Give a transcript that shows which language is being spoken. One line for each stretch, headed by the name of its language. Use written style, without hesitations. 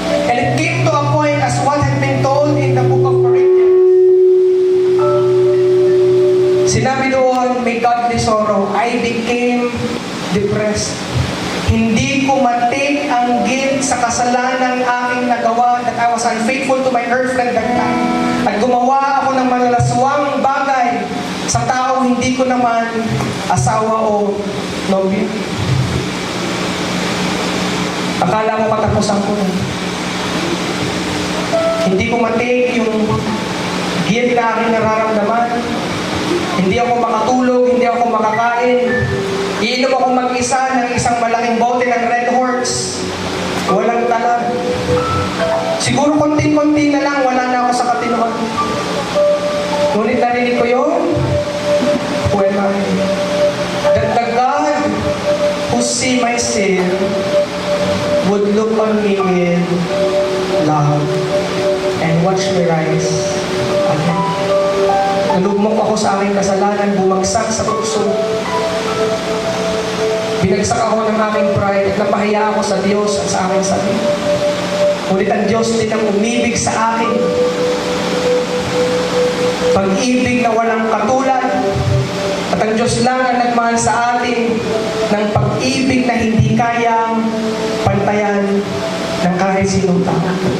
English: And it came to a point as what had been told in the book of Corinthians.
Filipino: Sinabi doon,
English: may godly sorrow, I became depressed.
Filipino: Hindi ko matake ang guilt sa kasalanan aking nagawa
English: that I was unfaithful to my girlfriend that time.
Filipino: At gumawa ako ng malalaswang bagay sa tao hindi ko naman asawa o nobyo. Akala ko katapusan ko na. Hindi ko matake yung guilt na aking nararamdaman. Hindi ako makatulog, hindi ako makakain. Iinom ako mag-isa ng isang malaking bote ng Red Horse. Walang talag. Siguro konti-konti na lang, wala na ako sa katinoan. Ngunit narinig ko yun,
English: who am I? That the God who see my sin would look on me with love and watch me rise again.
Filipino: Nalugmok ako sa aking kasalanan, bumagsak sa puso. Binagsak ako ng aking pride at napahiya ako sa Diyos at sa aking sarili. Ngunit ang Diyos din ang umibig sa akin. Pag-ibig na walang katulad. At ang Diyos lang ang nagmahal sa atin ng pag-ibig na hindi kayang pantayan ng kahit sinong tao.